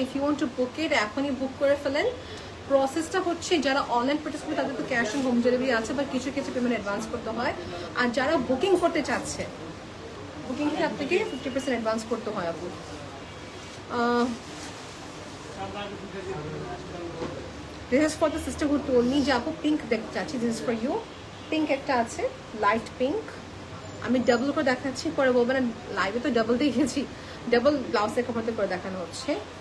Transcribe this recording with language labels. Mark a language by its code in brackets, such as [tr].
[bn] If you want to book ইট এখনই বুক করে ফেলেন। প্রসেসটা হচ্ছে যারা অনলাইন পারচেজ করে তাদের তো ক্যাশ অন হোম ডেলিভারি আছে, বা কিছু কিছু পেমেন্ট অ্যাডভান্স করতে হয়। আর যারা বুকিং করতে চাচ্ছে, বুকিং থেকে আপনাকে 50% অ্যাডভান্স করতে হয় আপু। [en] This is for the sister who told me যে আপু pink দেখতে চাচ্ছি, this is for you. [bn] Pink একটা আছে, লাইট পিঙ্ক। আমি ডাবল করে দেখাচ্ছি, পরে বলবেন না লাইভে তো ডাবল দেখেছি, ডাবল ব্লাউজের কাপড়তে করে দেখানো হচ্ছে।